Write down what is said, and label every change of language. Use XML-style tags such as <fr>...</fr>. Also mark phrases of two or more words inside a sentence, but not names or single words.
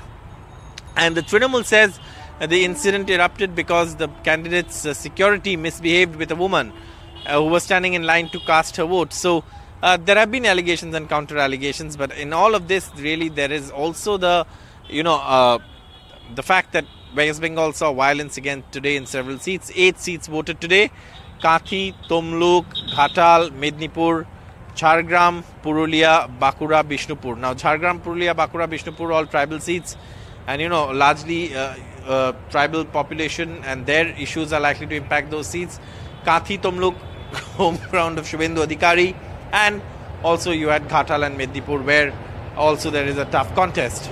<en>And the Trinamool says the incident erupted because the candidate's security misbehaved with a woman who was standing in line to cast her vote. So there have been allegations and counter allegations, but in all of this, really, there is also the fact that West Bengal saw violence again today in several seats. 8 seats voted today: Kathi, Tomluk, Ghatal, Mednipur, Jhargram, Purulia, Bakura, Bishnupur. Now, Jhargram, Purulia, Bakura, Bishnupur, all tribal seats, and largely tribal population, and their issues are likely to impact those seats. Kathi, Tomluk, home ground of Shubhendu Adhikari. And also you had Ghatal and Mednipur, where also there is a tough contest.</en>